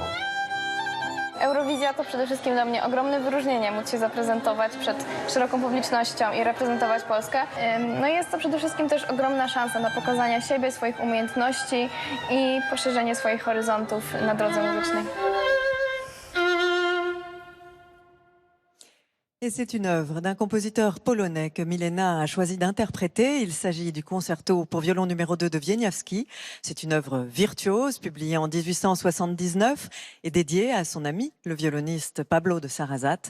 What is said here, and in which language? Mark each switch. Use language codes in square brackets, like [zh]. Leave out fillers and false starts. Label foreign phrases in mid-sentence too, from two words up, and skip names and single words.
[pl] Eurowizja to przede wszystkim dla mnie ogromne wyróżnienie, móc się zaprezentować przed szeroką publicznością i reprezentować Polskę. No i jest to przede wszystkim też ogromna szansa na pokazanie siebie, swoich umiejętności i poszerzenie swoich horyzontów na drodze muzycznej. [fr] Et c'est une œuvre d'un compositeur polonais que Milena a choisi d'interpréter. Il s'agit du concerto pour violon numéro 2 de Wieniawski. C'est une œuvre virtuose publiée en 1879 et dédiée à son ami, le violoniste Pablo de Sarrazat.